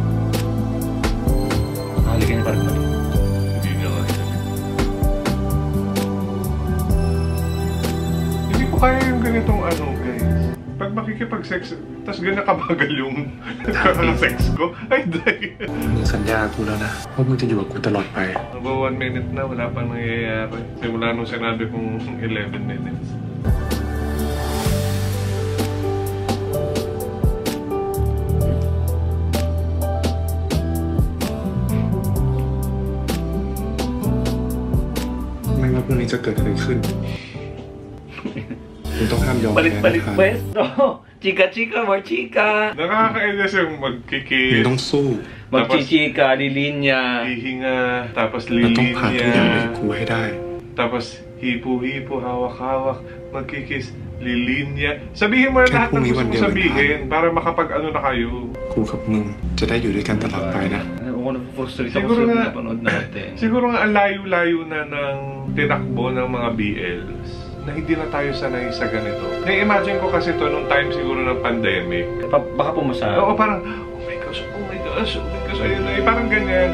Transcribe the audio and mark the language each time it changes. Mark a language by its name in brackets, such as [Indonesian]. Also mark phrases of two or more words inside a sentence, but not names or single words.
[Filipino] Nakalikan niya parang baril. Hindi niya nga. Hindi ko kaya yung ganitong ano, guys. Pag makikipag-sex, tas ganyan kabagal yung sex ko, ay dahil. [Thai] มึงสัญญากูแล้วนะว่ามึงจะอยู่กับกูตลอดไป [Filipino] About 1 minute na, wala pang nangyayari. Simula nung sinabi kong 11 minutes. [Thai] ไม่ว่าพรุ่งนี้จะเกิดอะไรขึ้น มึงต้องห้ามยอมแพ้ [Filipino] Balik-balik pwesto! Chika-chika, more chika! Nakakainis yung magkikis. [Thai] มึงต้องสู้ [Filipino] Magchichika, lilinya. Hihinga, tapos [Thai] เราต้องผ่านทุกอย่างให้ [Filipino] lilinya. [Thai] กูให้ได้ [Filipino] Tapos hipo-hipo, hawak-hawak, magkikis, lilinya. Sabihin mo na lahat ng gusto mong sabihin para makapag-ano na kayo. [Thai] กูกับมึงจะได้อยู่ด้วยกันตลอดไปนะ [Filipino] Ako na-frustrate ako Siguro sa nga, napanood natin. siguro nga ang layo-layo na ng tinakbo ng mga BLs na hindi na tayo sanay sa ganito. Na-imagine ko kasi to nung time siguro ng pandemic. Baka pumasa. Oo, parang, [English] oh my gosh, [Filipino] ayun na, parang ganyan.